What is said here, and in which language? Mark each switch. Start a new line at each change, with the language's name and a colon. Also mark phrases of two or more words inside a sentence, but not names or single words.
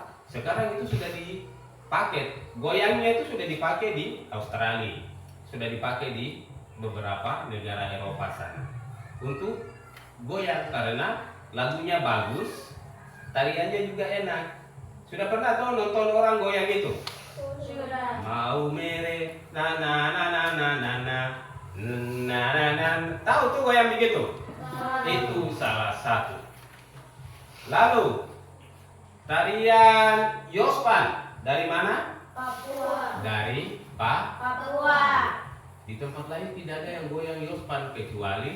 Indonesian: Sekarang itu sudah dipakai, goyangnya itu sudah dipakai di Australia, sudah dipakai di beberapa negara Eropa sana untuk goyang karena lagunya bagus, tariannya juga enak. Sudah pernah tahu nonton orang goyang itu? Sudah. Mau mere, na na na na na na na na na na. Tahu tuh goyang begitu? Itu salah satu. Lalu tarian Yospan dari mana? Papua. Dari Papua. Di tempat lain tidak ada yang goyang Yospan kecuali